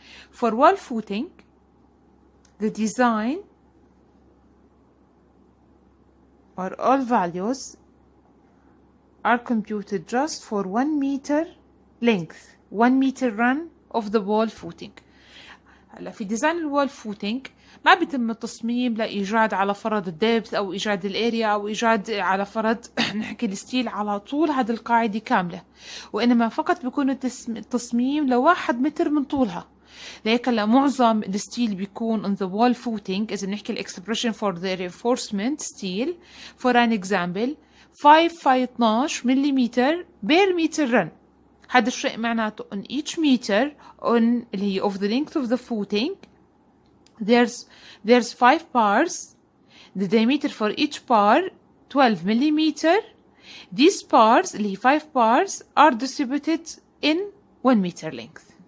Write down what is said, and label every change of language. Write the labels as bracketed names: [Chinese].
[English] For wall footing, the design or all values are computed just for 1 meter length, 1 meter run of the wall footing. [Arabic] هلا في ديزاين الوال فوتينج ما بيتم التصميم لإيجاد على فرض الدبث أو إيجاد الاريا أو إيجاد على فرض نحكي الستيل على طول هذه القاعدة كاملة، وإنما فقط بيكون التصميم لواحد متر من طولها. لهيك هلا معظم الستيل بيكون [English] on the wall footing [Arabic] إذا بنحكي الإكسبريشن [English] for the reinforcement steel for an example [Arabic] 5 مليمتر بير متر رن. هذا الشيء معناته [English] on each meter on [Arabic] اللي هي [English] of the length of the footing there's 5 bars. The diameter for each bar 12 millimeter. These bars [Arabic] اللي هي [English] 5 bars are distributed in 1 meter length.